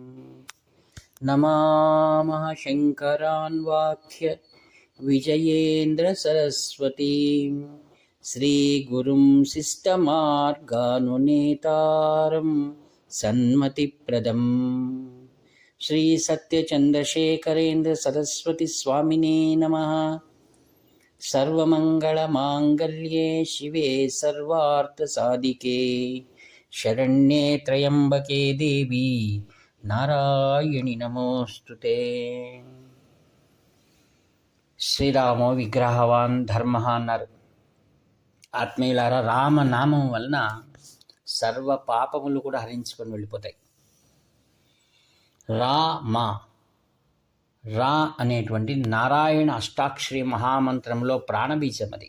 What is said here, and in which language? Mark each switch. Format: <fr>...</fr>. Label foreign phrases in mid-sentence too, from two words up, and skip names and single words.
<sa>नमामः शङ्करान्वाख्य विजयेन्द्रसरस्वतीं श्रीगुरुं शिष्टमार्गानुनेतारं सन्मतिप्रदम् श्रीसत्यचन्द्रशेखरेन्द्र सरस्वती स्वामिने नमः। सर्वमङ्गलमाङ्गल्ये शिवे सर्वार्थसाधिके शरण्ये त्र्यम्बके देवी नारायणि नमोस्तुते। శ్రీరామో విగ్రహవాన్ ధర్మ అన్నారు.</sa> <te>ఆత్మీయులారా, రామనామం వలన సర్వ పాపములు కూడా హరించుకొని వెళ్ళిపోతాయి. రా అనేటువంటి నారాయణ అష్టాక్షరి మహామంత్రంలో ప్రాణబీజం అది.</te>